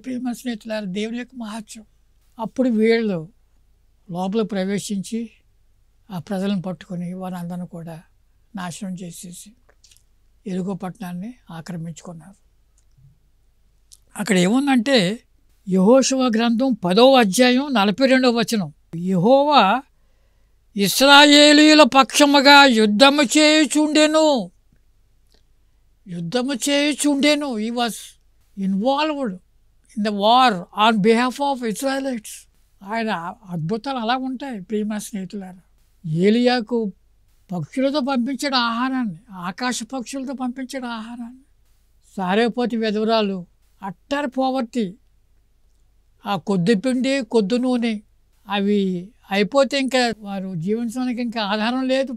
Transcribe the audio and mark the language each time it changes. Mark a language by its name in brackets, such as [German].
[Telugu] ప్రేమ స్నేహితులారా, దేవుని యొక్క మహత్యం. అప్పుడు వీళ్ళు లోపల ప్రవేశించి ఆ ప్రజలను పట్టుకొని వారందరిని కూడా నాశనం చేసేసి యెరికో పట్టణాన్ని ఆక్రమించుకున్నారు. అక్కడ ఏముందంటే యెహోషువ గ్రంథం 10వ అధ్యాయం 42వ వచనం, యెహోవా ఇశ్రాయేలీయుల పక్షముగా యుద్ధము చేయుచుండెను. [English] He was involved in the war on behalf of Israelites. [Telugu] ఆయన అద్భుతాలు అలా ఉంటాయి. ప్రియమైన స్నేహితులారా, ఏలియాకు పక్షులతో పంపించడం ఆహారాన్ని, ఆకాశ పక్షులతో పంపించడం ఆహారాన్ని. సారేపోతి విధవరాలు, [English] utter poverty, [Telugu] ఆ కొద్ది పిండి కొద్ది నూనె అవి అయిపోతే ఇంకా వారు జీవించడానికి ఇంకా ఆధారం లేదు.